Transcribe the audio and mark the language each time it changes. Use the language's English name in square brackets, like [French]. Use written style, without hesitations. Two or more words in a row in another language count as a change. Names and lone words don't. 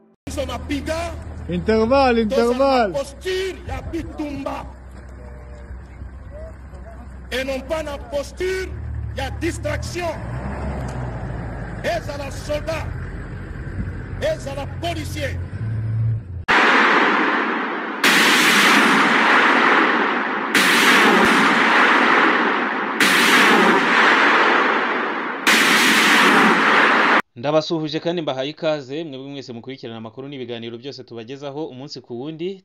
[French] Intervalle. [Kinyarwanda] Posture ya bitumba. [French] Et non pas la posture ya distraction. Et à la soldat. Et à la policier. [Kinyarwanda] Ndabasuhuje kandi mbahaye ikaze mwebwe mwese mukurikirana amakuru n'ibiganiro byose tubagezaho umunsi ku wundi.